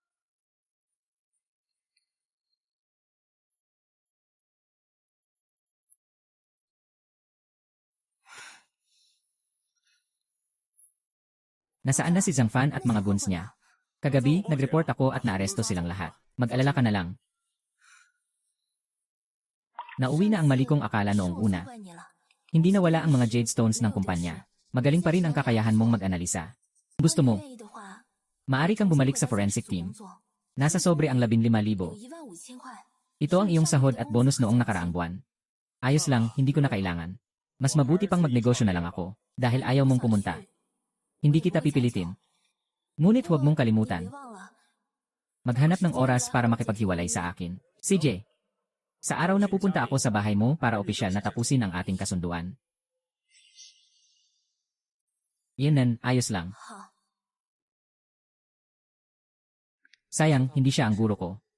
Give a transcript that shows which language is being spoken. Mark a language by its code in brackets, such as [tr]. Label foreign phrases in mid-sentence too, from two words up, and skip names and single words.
[tl] Nasaan na si Zhang Fan at mga goons niya? Kagabi, nag-report ako at naaresto silang lahat. Mag-alala ka na lang. Nauwi na ang mali kong akala noong [zh] 是我 [tl] una. [zh] 错怪你了。 [tl] Hindi nawala ang mga [en] jade stones [tl] ng kumpanya. Magaling pa rin ang kakayahan mong mag-analisa. Gusto [zh] 如 [tl] mo, [zh] 果你愿意的话， [tl] maaari kang [zh] 请 [tl] bumalik [zh] 回 [tl] sa [zh] 到自己 [tl] forensic [zh] 的 [tl] team. [zh] 工作 [tl] Nasa sobre ang 15,000. [zh] 有15000块。 [tl] Ito ang iyong sahod at bonus noong nakaraang buwan. Ayos lang, hindi ko na kailangan. Mas mabuti pang magnegosyo na lang ako, dahil ayaw mong pumunta. Hindi kita pipilitin. Ngunit huwag mong [zh] 别 [tl] kalimutan, [zh] 忘了， [tl] maghanap ng oras para makipaghiwalay sa akin. CJ, sa araw na pupunta ako sa bahay mo para opisyal na tapusin ang ating kasunduan. Yan, ayos lang. [zh] 好， [tl] Sayang, hindi siya ang guro ko.